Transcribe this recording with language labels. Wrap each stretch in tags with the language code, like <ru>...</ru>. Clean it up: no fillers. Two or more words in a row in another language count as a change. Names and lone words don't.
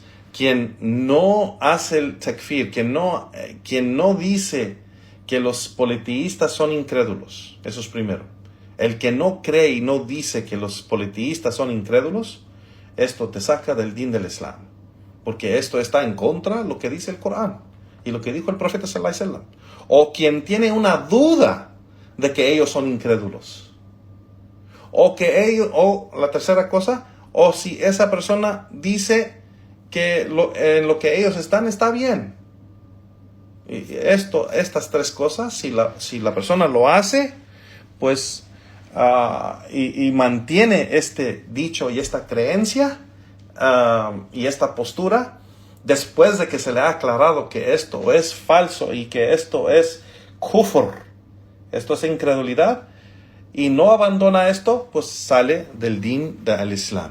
<es>Quien no hace el takfir, quien no dice que los politeístas son incrédulos, eso es primero. El que no cree y no dice que los politeístas son incrédulos, esto te saca del din del Islam, porque esto está en contra de lo que dice el Corán y lo que dijo el profeta</es> <ar>صلى الله عليه وسلم.</ar> <es>O quien tiene una duda de que ellos son incrédulos, o la tercera cosa, o si esa persona dice que en lo que ellos están está bien. Y estas 3 cosas, si la persona lo hace, pues y mantiene este dicho y esta creencia y esta postura, después de que se le ha aclarado que esto es falso y que esto es kufr, esto es incredulidad, y no abandona esto, pues sale del din del Islam.</es>